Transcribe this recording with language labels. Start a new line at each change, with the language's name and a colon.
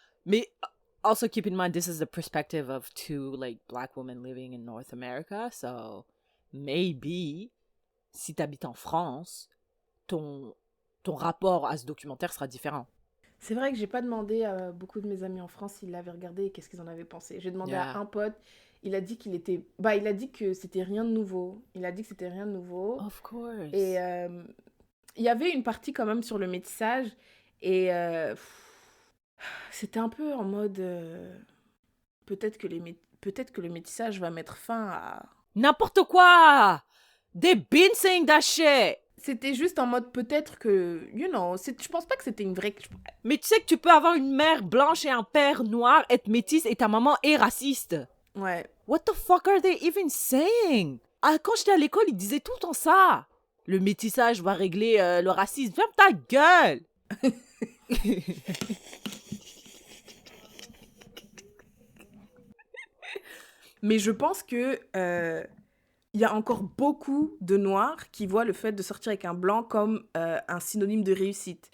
French: Mais
English: also keep in mind, this is the perspective of 2, like, black women living in North America. So, maybe,
French: si t'habites en France, ton rapport à ce documentaire sera différent. C'est vrai que j'ai pas demandé à beaucoup de mes amis en France s'ils l'avaient regardé et qu'est-ce qu'ils en avaient pensé. J'ai demandé à un pote, il a dit il a dit que c'était rien de nouveau.
English: Of course.
French: Et il y avait une partie quand même sur le métissage et c'était un peu en mode peut-être que le métissage va mettre fin à... N'importe quoi!
English: They've been saying that shit!
French: C'était juste en mode peut-être que, je pense pas que c'était une vraie... Mais tu sais que tu peux avoir une mère blanche et un père noir, être métisse et ta maman est raciste. Ouais.
English: What the fuck are they even saying?
French: Ah, quand j'étais à l'école, ils disaient tout le temps ça. Le métissage va régler le racisme. Ferme ta gueule! Mais je pense que il y a encore beaucoup de noirs qui voient le fait de sortir avec un blanc comme un synonyme de réussite.